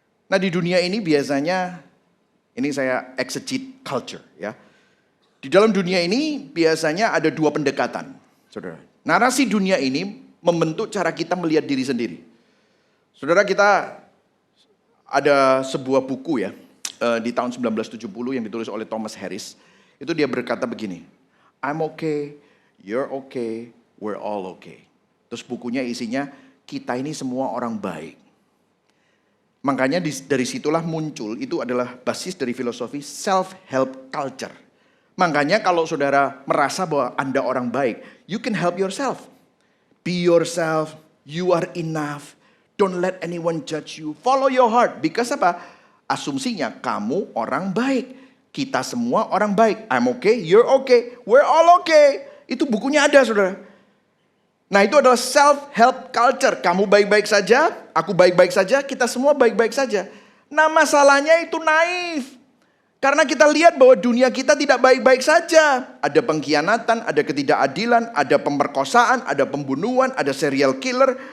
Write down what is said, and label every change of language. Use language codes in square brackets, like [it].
[id] Nah, di dunia ini biasanya, ini saya [en] exegete culture, [id] ya. Di dalam dunia ini biasanya ada dua pendekatan, saudara. Narasi dunia ini membentuk cara kita melihat diri sendiri. Saudara, kita ada sebuah buku ya, di tahun 1970 yang ditulis oleh Thomas Harris. Itu dia berkata begini, [en] I'm okay, you're okay, we're all okay. [id] Terus bukunya isinya, kita ini semua orang baik. Makanya dari situlah muncul, itu adalah basis dari filosofi self-help culture. Makanya kalau saudara merasa bahwa Anda orang baik, [en] you can help yourself. Be yourself, you are enough. Don't let anyone judge you. Follow your heart. Because [id] apa? Asumsinya kamu orang baik. Kita semua orang baik. [en] I'm okay, you're okay, we're all okay. [id] Itu bukunya ada, saudara. Nah, itu adalah self-help culture. Kamu baik-baik saja, aku baik-baik saja, kita semua baik-baik saja. Nah, masalahnya itu naif. Karena kita lihat bahwa dunia kita tidak baik-baik saja. Ada pengkhianatan, ada ketidakadilan, ada pemerkosaan, ada pembunuhan, ada serial killer.